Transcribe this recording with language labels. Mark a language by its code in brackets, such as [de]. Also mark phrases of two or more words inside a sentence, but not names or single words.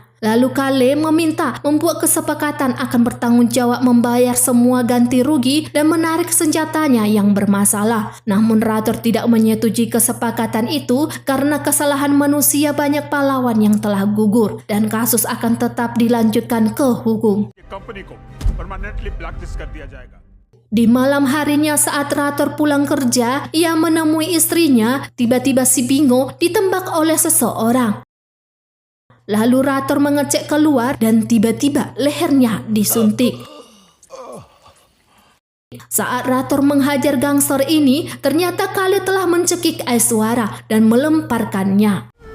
[id] Lalu Kale meminta membuat kesepakatan akan bertanggung jawab membayar semua ganti rugi dan menarik senjatanya yang bermasalah. Namun Rathore tidak menyetujui kesepakatan itu karena kesalahan manusia banyak pahlawan yang telah gugur dan kasus akan tetap dilanjutkan ke hukum. [hi] कंपनी को [en] permanently blacklist [hi] कर दिया जाएगा। [id] Di malam harinya saat Rathore pulang kerja, ia menemui istrinya. Tiba-tiba si Bingo ditembak oleh seseorang. Lalu Rator mengecek keluar dan tiba-tiba lehernya disuntik. Saat Rator menghajar gangster ini, ternyata Kale telah mencekik Aishwarya dan melemparkannya.